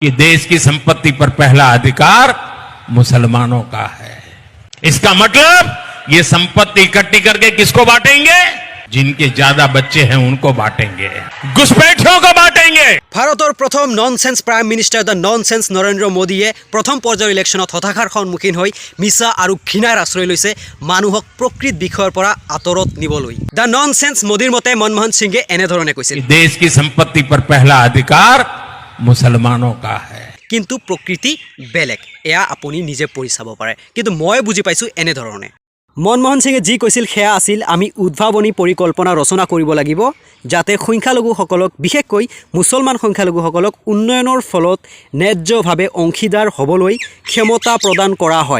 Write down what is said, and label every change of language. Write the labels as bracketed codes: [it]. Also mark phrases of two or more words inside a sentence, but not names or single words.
[hi] कि देश की संपत्ति पर पहला अधिकार मुसलमानों का है। इसका मतलब ये संपत्ति इकट्ठी करके किसको बांटेंगे? जिनके ज्यादा बच्चे हैं उनको बांटेंगे, घुसपैठियों को बांटेंगे। [as] ভাৰতৰ প্ৰথম [en] nonsense prime minister the nonsense [as] নৰেন্দ্ৰ মোদীয়ে প্ৰথম পৰ্যায়ৰ ইলেকশ্যনত হতাশাৰ সন্মুখীন হৈ মিছা আৰু ঘৃণাৰ আশ্ৰয় লৈছে মানুহক প্ৰকৃত বিষয়ৰ পৰা আঁতৰত নিবলৈ। [en] the nonsense [as] মোদীৰ মতে মনমোহন সিঙে এনেধৰণে কৈছিল, [hi] देश की संपत्ति पर पहला अधिकार मुसलमानों का है। [as] কিন্তু প্ৰকৃতি বেলেগ, এয়া আপুনি নিজে পঢ়ি চাব পাৰে। কিন্তু মই বুজি পাইছোঁ এনেধৰণে। মনমোহন সিঙে যি কৈছিল সেয়া আছিল, আমি উদ্ভাৱনী পৰিকল্পনা ৰচনা কৰিব লাগিব যাতে সংখ্যালঘুসকলক, বিশেষকৈ মুছলমান সংখ্যালঘুসকলক উন্নয়নৰ ফলত ন্যায্যভাৱে অংশীদাৰ হ'বলৈ ক্ষমতা প্ৰদান কৰা হয়।